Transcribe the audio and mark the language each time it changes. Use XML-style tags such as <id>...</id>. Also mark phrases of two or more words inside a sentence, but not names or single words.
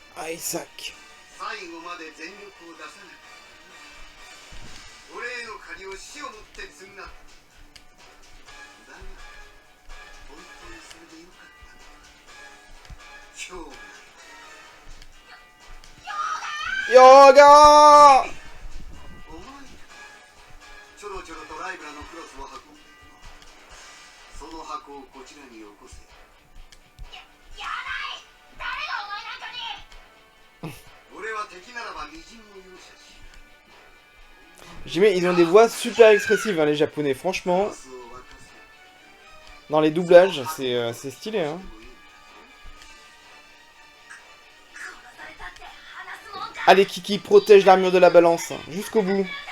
<ja>Isaac. 最後まで全力を出さなかった俺への借りを死をもって償っただが本当にそれでよかったのか今日 Yoga! お前ちょろちょろとライブラのクロスを運んでいるのその箱をこちらによこせやない誰がお前なんかに俺は敵ならばみじんも容赦し</ja> <fr>J'aimais, ils ont des voix super expressives, hein, les japonais, franchement. Dans les doublages, c'est stylé, hein. Allez, Kiki, protège l'armure de la balance, jusqu'au bout.</fr>